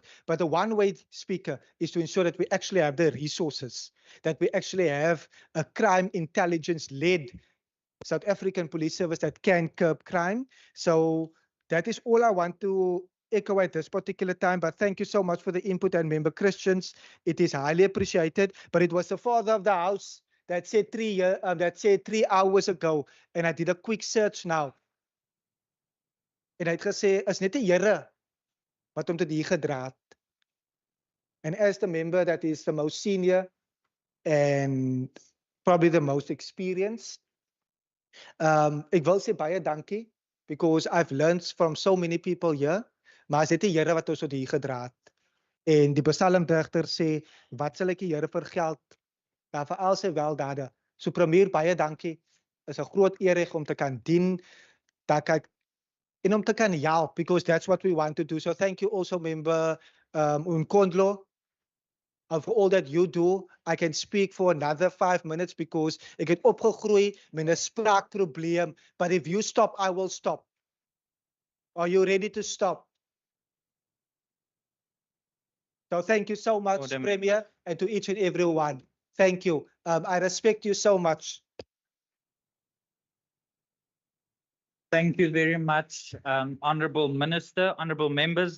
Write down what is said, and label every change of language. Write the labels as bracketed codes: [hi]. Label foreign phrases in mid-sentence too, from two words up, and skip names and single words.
[en] But the one way, Speaker, is to ensure that we actually have the resources, that we actually have a crime intelligence-led South African Police Service that can curb crime. So that is all I want to echo at this particular time. But thank you so much for the input, and member Christians. It is highly appreciated. But it was the father of the house that said 3 hours ago, and I did a quick search now. [af] En hy het gesê, is net die Here wat hom tot hier gedra het. [en] And as the member that is the most senior and probably the most experienced, [af] ek wil sê baie dankie, [en] because I've learned from so many people here, [af] maar is net die Here wat ons tot hier gedra het. En die psalmdigter sê, wat sal ek die Here vergeld? Ja, vir al sy weldade. So premier, baie dankie. Is 'n groot eer om te kan dien, en om te kan help, [en] because that's what we want to do. So thank you also, member Nkondlo, for all that you do. I can speak for another 5 minutes, because [af] ek het opgegroei met 'n spraakprobleem. [en] But if you stop, I will stop. Are you ready to stop? So thank you so much, Premier, and to each and every one. Thank you. I respect you so much. Thank you very much, Honourable Minister, honourable members.